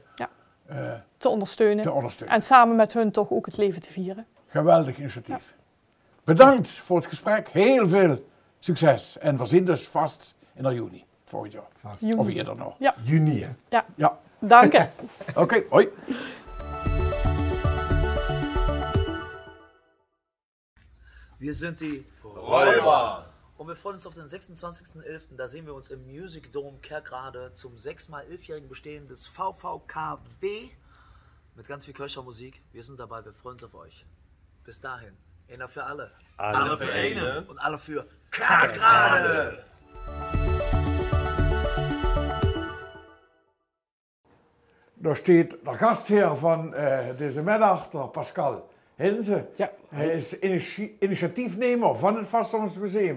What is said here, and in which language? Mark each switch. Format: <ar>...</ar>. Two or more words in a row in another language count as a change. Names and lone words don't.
<nl>Ja. Te ondersteunen. En samen met hun toch ook het leven te vieren. Geweldig initiatief. Bedankt voor het gesprek. Heel veel succes. En we zien dus vast in juni volgend jaar. Vast. Of eerder nog. Ja. Juni, hè? Ja. Ja. Dank je. Oké, hoi.</nl> <de>Wir sind die Räuber. Und wir freuen uns auf den 26.11. Da sehen wir uns im Music Dome Kerkrade zum 6x11-jährigen Bestehen des VVKW mit ganz viel Kirchermusik. Wir sind dabei, wir freuen uns auf euch. Bis dahin, einer für alle. Alle für eine. Und alle für Kerkrade.</de> <nl>Daar steht de gastheer van deze middag, de Pascal Hinze. Ja. Hij is initiatiefnemer van het Vastlandsmuseum.</nl>